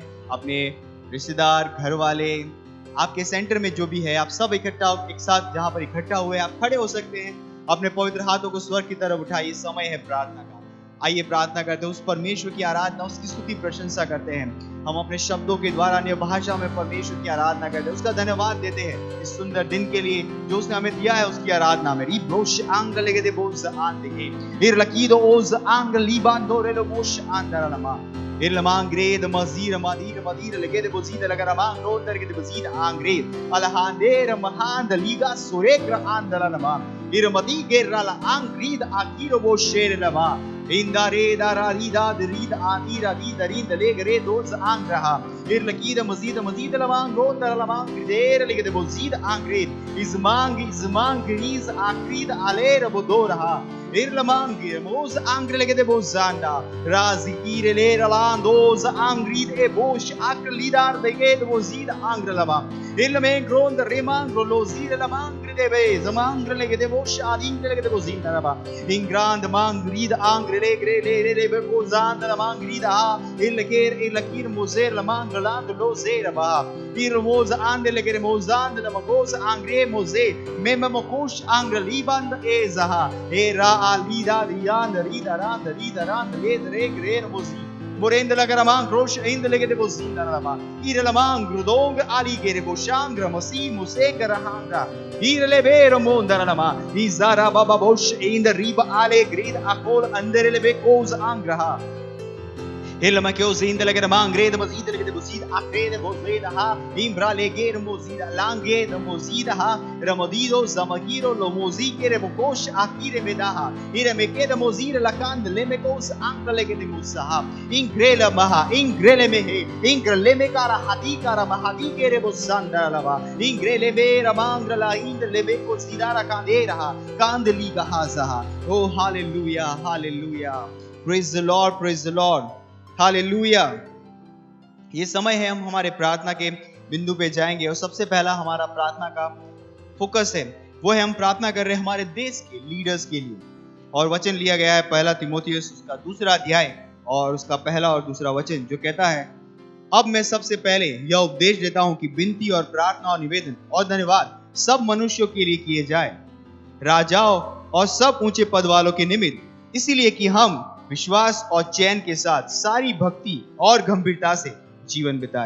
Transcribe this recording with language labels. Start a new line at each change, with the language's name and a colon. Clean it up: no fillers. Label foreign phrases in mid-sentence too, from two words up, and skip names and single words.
Hindi: अपने रिश्तेदार, घर वाले, आपके सेंटर में जो भी है, आप सब इकट्ठा एक साथ जहाँ पर इकट्ठा हुए आप खड़े हो सकते हैं। अपने पवित्र हाथों को स्वर्ग की तरफ उठाइए, समय है प्रार्थना का। आइए प्रार्थना करते हैं, उस परमेश्वर की आराधना, उसकी स्तुति प्रशंसा करते हैं। हम अपने शब्दों के द्वारा अन्य भाषा में परमेश्वर की आराधना करते हैं, उसका धन्यवाद देते हैं इस सुंदर दिन के लिए जो उसने हमें दिया है। उसकी आराधना में रिब्रोश आंग लेगे दे बोज आन देगे इरलकीदो ओज आंग लीबांदो रेलो मोश आंदरलमा इरलमांग्रेद मजीर मदीर मदीर लेगे दे बोजीद लगरमांग रोंदर के दे बोजीद आंग्रेद अलहांदेर महांद लीगा सुरेग्र आंदरलमा इरमदी गेरला आंग्रीद आकीरो बो शेरलमा इंदारे दारा रीदा दरीद आनीरा रीद रीद लेगरे दोज आंग्रहा इरलकीद मजीद मजीद लमांग रोंदर लमांग देर लेगे दे बोजीद आंग्रेद इजमांग रीज आक्रीद आलेर बोदोरहा Irlamangi moz angre legede bozanda razi ire le ralandoz angrid e bosh aklidar de ged bozid angre lava ilmen grond remang rolozir la mangre de be zamangre legede bosh adingre legede bozinda lava ingrand mangrid angre legre le be bozanda la mangrid ha ilker mozer la mangland lozera ba irmoz ande legede mozanda la magoz angre moze mem mokosh angre liband ezaha era alida dianda rida randa le re grer mozi morenda la garamang rosh ind legede bozinda lama ire lamang grudong ali gere boshangra mosi muse garahanga ire le vero monda lama izara baba bosh ind riba ale grid akol andere le bekos angraha Ilma che osinda le garamang gred mozida legede bozid akrede bozeda ha imbra le ger mozida lange de mozida ha ramodido zamagiro lo mozikere bokosh akire medaha ire mekede mozida la kand le mekos ankra legede musaha ingrela maha ingrele mehe ingrele mekara hadikara mahadi kere bozanda lava ingrele vera mangra la indle beko sidara kandera kandli gahaza.
English: Oh hallelujah, hallelujah, praise the Lord, praise the Lord,
Hindi: हालेलुया। ये समय है हम हमारे प्रार्थना के बिंदु पे जाएंगे और सबसे पहला हमारा प्रार्थना का फोकस है वो है हम प्रार्थना कर रहे हैं हमारे देश के लीडर्स के लिए। और वचन लिया गया है पहला तीमुथियुस उसका 2 अध्याय और उसका पहला और दूसरा वचन जो कहता है, अब मैं सबसे पहले यह उपदेश देता हूं कि विनती और प्रार्थना और निवेदन और धन्यवाद सब मनुष्यों के लिए किए जाए, राजाओं और सब ऊंचे पद वालों के निमित्त, इसीलिए कि हम विश्वास और चैन के साथ सारी भक्ति और गंभीरता से जीवन बिताए।